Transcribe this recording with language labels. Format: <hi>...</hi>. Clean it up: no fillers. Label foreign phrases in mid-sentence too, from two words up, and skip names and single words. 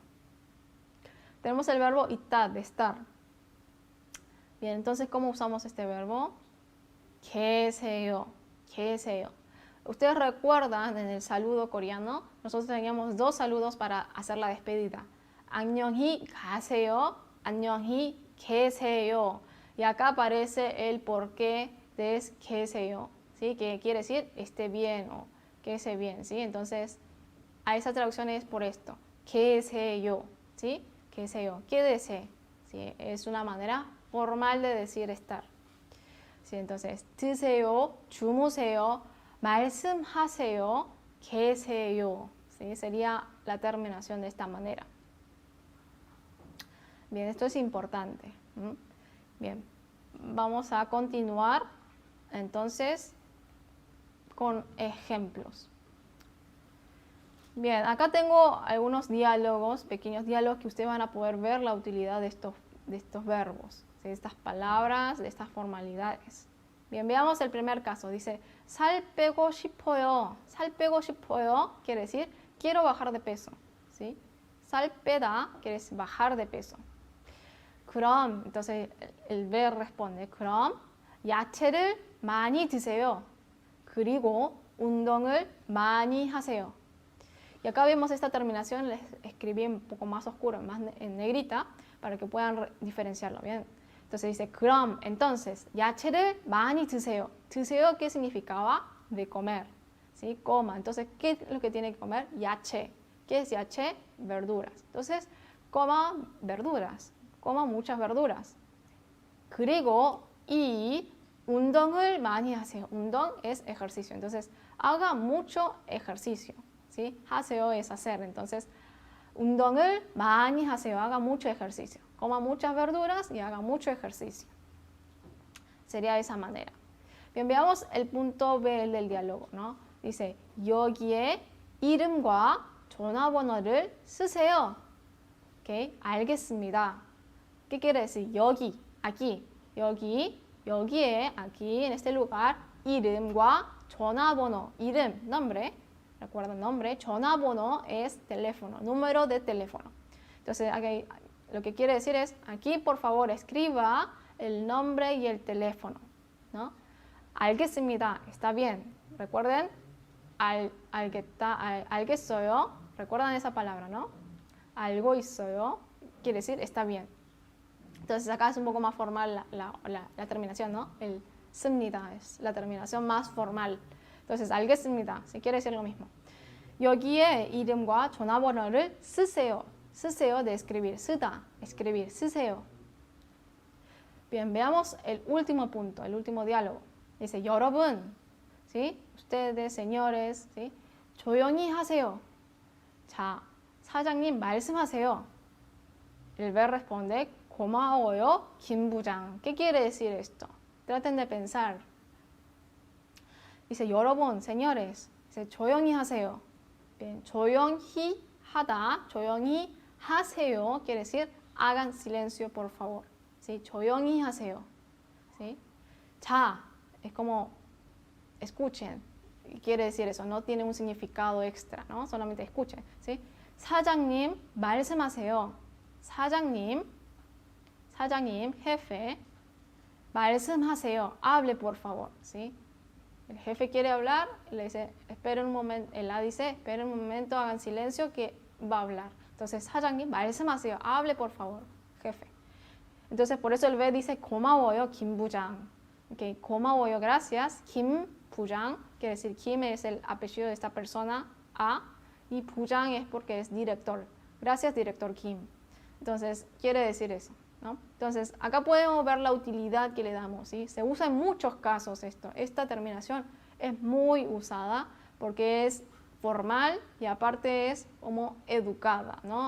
<es>Tenemos el verbo 있다, de estar. Bien, entonces, ¿cómo usamos este verbo?</es> <ko>계세요, 계세요.</ko> <es>Ustedes recuerdan en el saludo coreano, nosotros teníamos dos saludos para hacer la despedida.</es> <ko>안녕히 가세요, 안녕히 계세요.</ko> <es>Y acá aparece el porqué de 계세요, ¿sí? Que quiere decir esté bien o quédese bien, ¿sí? Entonces, a esa traducción es por esto. 계세요, ¿sí? 계세요, quédese, ¿sí? Es una manera formal de decir estar. ¿Sí? Entonces,</es> <ko>드세요, 주무세요, 말씀하세요, 계세요,</ko> <es>¿sí? Sería la terminación de esta manera. Bien, esto es importante. Bien, vamos a continuar entonces con ejemplos. Bien, acá tengo algunos diálogos, pequeños diálogos que ustedes van a poder ver la utilidad de estos verbos, ¿sí? De estas palabras, de estas formalidades. Bien, veamos el primer caso. Dice,</es> <ko>살 빼고 싶어요. 살 빼고 싶어요</ko> <es>quiere decir, quiero bajar de peso, ¿sí?</es> <ko>살 빼다</ko> <es>quiere decir bajar de peso. 그럼, entonces el ver responde,</es> <ko>그럼 야채를 많이 드세요. 그리고 운동을 많이 하세요.</ko> <es>Y acá vemos esta terminación, les escribí un poco más oscura, más en negrita, para que puedan diferenciarlo bien. Entonces dice 그럼, entonces</es> <ko>야채를 많이 드세요. 드세요,</ko> <es>¿qué significaba? De comer, ¿sí? Coma. Entonces, ¿qué es lo que tiene que comer? 야채. ¿Qué es yaché? Verduras. Entonces, coma verduras. Coma muchas verduras.</es> <ko>그리고 이 운동을 많이 하세요.</ko> <es>운동 es ejercicio. Entonces, haga mucho ejercicio, ¿sí? 하세요 es hacer. Entonces,</es> <ko>운동을 많이 하세요.</ko> <es>Haga mucho ejercicio. Coma muchas verduras y haga mucho ejercicio. Sería de esa manera. Bien, veamos el punto B del diálogo, ¿no? Dice,</es> <ko>여기에 이름과 전화번호를 쓰세요. Ok, 알겠습니다.</ko> <es>¿Qué quiere decir?</es> <ko>여기, aquí. 여기, 여기에,</ko> <es>aquí, en este lugar,</es> <ko>이름과 전화번호. 이름,</ko> <es>nombre. Recuerden, nombre. 전화번호 es teléfono, número de teléfono. Entonces, aquí, lo que quiere decir es, aquí, por favor, escriba el nombre y el teléfono, ¿no? 알겠습니다. Está bien. Recuerden, 알겠어요. Recuerdan esa palabra, ¿no?</es> <ko>알고 있어요.</ko> <es>Quiere decir, está bien. Entonces acá es un poco más formal la terminación, ¿no? El 씁니다 es la terminación más formal. Entonces, 알겠습니다. Si quiere decir lo mismo.</es> <ko>여기에 이름과 전화번호를 쓰세요.</ko> <es>쓰세요 de escribir. 쓰다, escribir. 쓰세요. Bien, veamos el último punto, el último diálogo. Dice, 여러분, ¿sí? Ustedes, señores, ¿sí?</es> <ko>조용히 하세요. 자, 사장님 말씀하세요.</ko> <es>El ver responde,</es> <ko>고마워요, 김 부장.</ko> <es>¿Qué quiere decir esto? Traten de pensar. Dice, 여러분, señores, dice,</es> <ko>조용히 하세요. Bien, 조용히 하다, 조용히 하세요,</ko> <es>quiere decir, hagan silencio, por favor. ¿Sí?</es> <ko>조용히 하세요. ¿Sí? 자,</ko> <es>es como, escuchen. Quiere decir eso, no tiene un significado extra, ¿no? Solamente escuchen, ¿sí?</es> <ko>사장님, 말씀하세요. 사장님,</ko> <es>jefe, 말씀하세요. Hable, por favor, ¿sí? El jefe quiere hablar, le dice, esperen un momento, él la dice, esperen un momento, hagan silencio que va a hablar. Entonces,</es> <ko>사장님, 말씀하세요.</ko> <es>Hable, por favor, jefe. Entonces, por eso el B dice,</es> <ko>고마워요, 김 부장.</ko> <es>Okay, 고마워요, gracias.</es> <ko>김 부장,</ko> <es>quiere decir, Kim es el apellido de esta persona, A, y 부장 es porque es director. Gracias, director Kim. Entonces, quiere decir eso, ¿no? Entonces, acá podemos ver la utilidad que le damos, ¿sí? Se usa en muchos casos esto. Esta terminación es muy usada porque es formal y aparte es como educada, ¿no?</es>